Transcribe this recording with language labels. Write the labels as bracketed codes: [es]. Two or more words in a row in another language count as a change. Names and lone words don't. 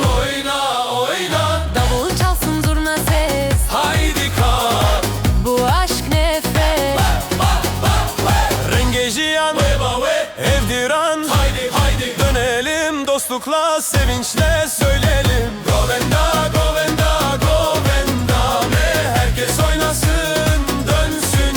[tr] oyna oyna Davul çalsın zurna ses haydi kal Bu aşk nefret [ku] Rengejiyan evdiran [tr] haydi haydi dönelim dostlukla sevinçle söyleyelim [ku] Govenda govenda govenda [tr] me herkes oynasın dönsün